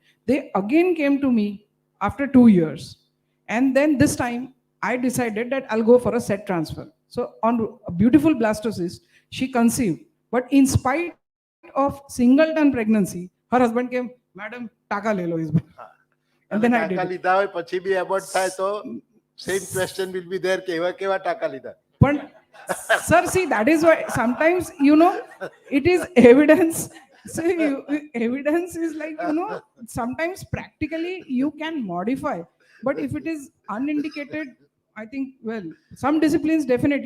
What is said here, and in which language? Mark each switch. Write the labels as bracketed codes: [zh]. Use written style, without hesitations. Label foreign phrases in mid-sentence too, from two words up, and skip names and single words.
[en] They again came to me after 2 years. And then this time I decided that I'll go for a set transfer. So on a beautiful blastocyst, she conceived. But in spite of singleton pregnancy, her husband came, Madam, [hi] टांका ले लो [en] is. And then I did. [gu] Taka લીધા હોય પછી બી abort થાય તો [en] same question will be there [gu] કેવા કેવા taka લીધા. [en] But sir, see, that is why sometimes, it is evidence. See, evidence is like, sometimes practically you can modify. But if it is unindicated, I think, some disciplines definitely.